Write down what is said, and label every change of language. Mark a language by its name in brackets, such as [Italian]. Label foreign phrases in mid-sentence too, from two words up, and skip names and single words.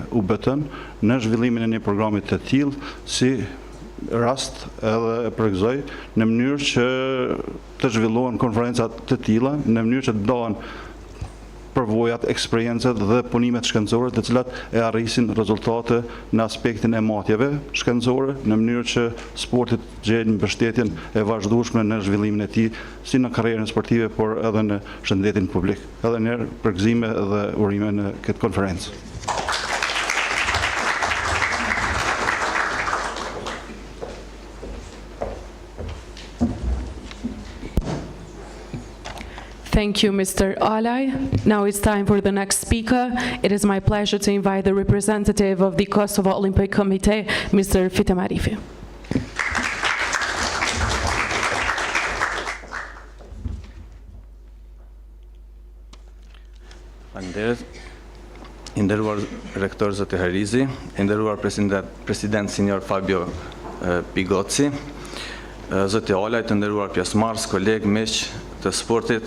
[Albanian] UBT-n në zhvillimin e një programi të tillë si rast, edhe e përgëzoj në mënyrë që të zhvillohen konferenca të tilla, në mënyrë që të dohen përvojat, eksperiencët dhe punimet shkencore, të cilat e arrisin rezultate në aspektin e matjeve shkencore, në mënyrë që sportit gjejnë mbështetjen e vazhdueshme në zhvillimin e tij, si në karrierën sportive, por edhe në shëndetin publik. Edhe një herë përgëzime dhe urime në këtë konferencë. [English] Thank you, Mr. Alay. Now it's time for the next speaker. It is my pleasure to invite the representative of the Kosovo Olympic Committee, Mr. Fitem Arifi. [Albanian] Faleminderit. I nderuar rektor zoti Harizi, i nderuar president senior Fabio Pigozzi, zoti Alaj, të nderuar pjesëmarrës, kolegë, miq të sportit.